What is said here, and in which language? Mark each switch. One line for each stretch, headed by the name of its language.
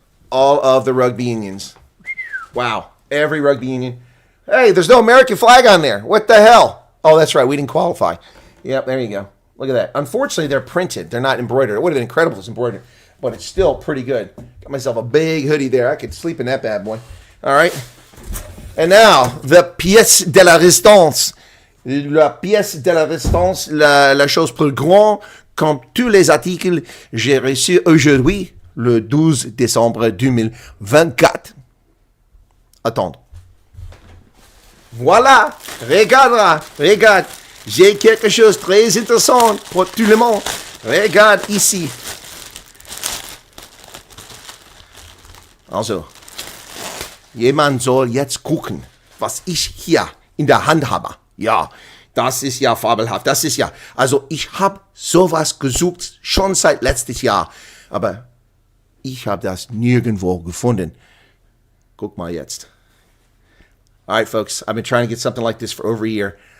English: All of the rugby unions. Wow. Every rugby union. Hey, there's no American flag on there. What the hell? Oh, that's right. We didn't qualify. Yep, there you go. Look at that. Unfortunately, they're printed. They're not embroidered. It would have been incredible if it was embroidered, but it's still pretty good. Got myself a big hoodie there. I could sleep in that bad boy. All right. And now, the
French: pièce de la résistance. La pièce de la résistance, la chose plus grande, comme tous les articles j'ai reçus aujourd'hui, le 12 décembre 2024. Attendre. Voilà. Regarde. J'ai quelque chose de très intéressant pour tout le monde. Regarde ici.
German: Also, jemand soll jetzt gucken, was ich hier in der Hand habe. Ja, das ist ja fabelhaft. Das ist ja, also ich habe sowas gesucht, schon seit letztes Jahr. Aber ich habe das nirgendwo gefunden. Guck mal jetzt.
English: All right, folks, I've been trying to get something like this for over a year.